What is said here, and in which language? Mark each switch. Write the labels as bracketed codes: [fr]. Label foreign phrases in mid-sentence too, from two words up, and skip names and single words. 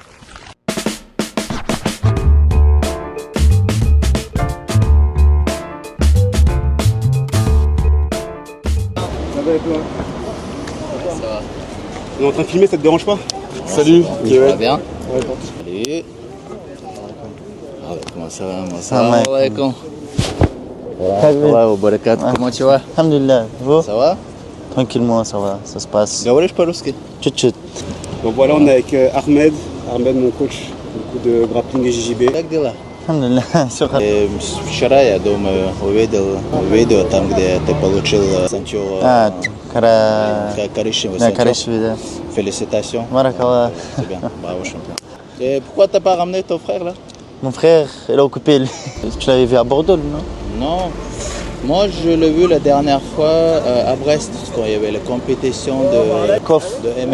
[fr] On est en train de filmer, ça te dérange pas? Salut, Ça va bien? Salut. Ah ouais, comment ça va? Moi, Ça va, alaikum. Ouais, au barakat. Comment tu vas? Alhamdulillah, vous? Ça va? Tranquillement, ça va, ça se passe. [ru] Говоришь по-русски? Чуть-чуть. [fr] Donc voilà, on est avec Ahmed, mon coach de grappling et JJB. [ru] Как дела? Alhamdulillah, все хорошо. Вчера, я думаю, увидел видео там, где ты получил ceinture коричневую Да, ceinture. коричневый, да. [fr] Félicitations. Barakallah. C'est bien, bravo champion. Et pourquoi t'as pas ramené ton frère là? Mon frère, il a occupé, tu l'avais vu à Bordeaux, non? Non, moi je l'ai vu la dernière fois à Brest, quand il y avait la compétition de Kof, MMA.